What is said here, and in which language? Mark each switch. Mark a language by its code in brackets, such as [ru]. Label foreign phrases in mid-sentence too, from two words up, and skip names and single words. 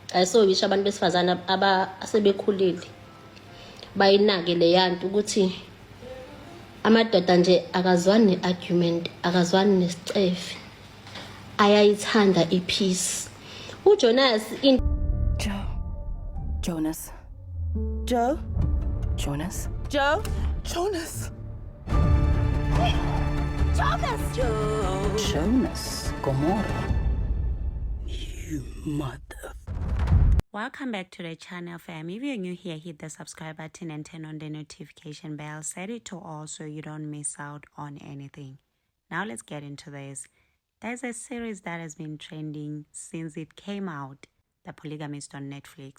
[xh] ayisobisho abantu besifazana asebekhulile bayinake le yanto ukuthi amadoda nje akazwani argument, akazwani nesicefe, ayayithanda ipeace. uJonas [en] Joe. Jonas. Joe? Jonas. Joe? Jonas. Jonas! Joe! Jonas. Gomorrah. You mother. Welcome back to the channel, fam. If you're new here, hit the subscribe button and turn on the notification bell. Set it to all so you don't miss out on anything. Now let's get into this. There's a series that has been trending since it came out, The Polygamist on Netflix.